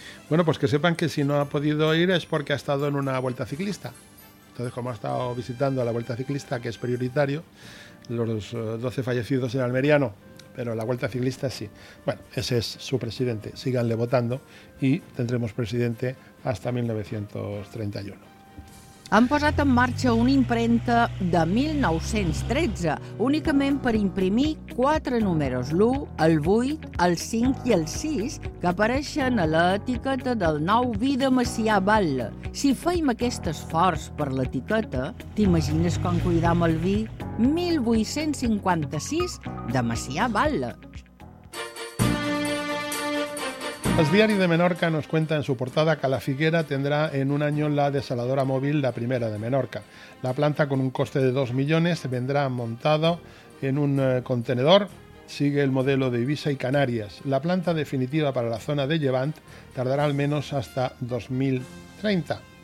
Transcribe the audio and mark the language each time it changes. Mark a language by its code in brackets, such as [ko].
[es] Bueno, pues que sepan que si no ha podido ir es porque ha estado en una vuelta ciclista. Entonces, como ha estado visitando la vuelta ciclista, que es prioritario, los 12 fallecidos en Almería no, pero la vuelta ciclista sí. Bueno, ese es su presidente, síganle votando y tendremos presidente hasta 1931. [ca] Han posat en marxa una impremta de 1913, únicament per imprimir quatre números, l'1, el 8, el 5 i el 6, que apareixen a l'etiqueta del nou vi de Macià Batlle. Si fèiem aquest esforç per l'etiqueta, t'imagines com cuidam el vi 1856 de Macià Batlle. [es] El Diario de Menorca nos cuenta en su portada que la Figuera tendrá en un año la desaladora móvil, la primera de Menorca. La planta, con un coste de 2 millones, vendrá montado en un contenedor. Sigue el modelo de Ibiza y Canarias. La planta definitiva para la zona de Llevant tardará al menos hasta 2030.